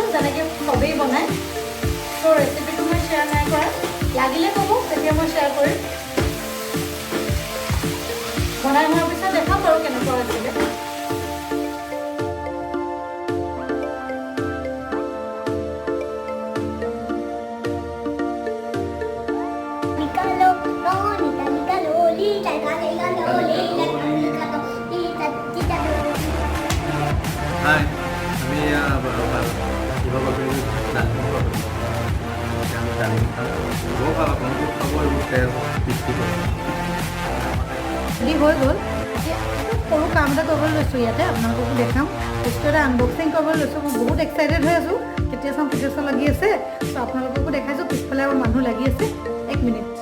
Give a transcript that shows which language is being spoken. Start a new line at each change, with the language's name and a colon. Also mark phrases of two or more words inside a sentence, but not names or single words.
Assamese: যেনেকৈ চবেই বনায় ত' ৰেচিপিটো মই শ্বেয়াৰ নাই কৰা লাগিলে ক'ব তেতিয়া মই শ্বেয়াৰ কৰিম বনাই হোৱাৰ পিছত দেখাম বাৰু কেনেকুৱা হৈছিলে
Hindi: निकालो लो निकालो लीटा निकालो लीटा
Assamese: হাই আমি কিবা পাবো ডালিম পাবো আমি ডালিম খাওঁ বৰ ভাল আপোনালোকে খাব এইবোৰ তেল বৃষ্টি কৰে ৰেডি হৈ গ'ল এতিয়া সৰু কাম এটা কৰিবলৈ লৈছোঁ ইয়াতে আপোনালোককো দেখাম বস্তু এটা আনবক্সিং কৰিবলৈ লৈছোঁ মই বহুত এক্সাইটেড হৈ আছোঁ কেতিয়া চাওঁ লাগি আছে ত' আপোনালোককো দেখাইছোঁ পিছফালে আৰু মানুহ লাগি আছে 1 মিনিট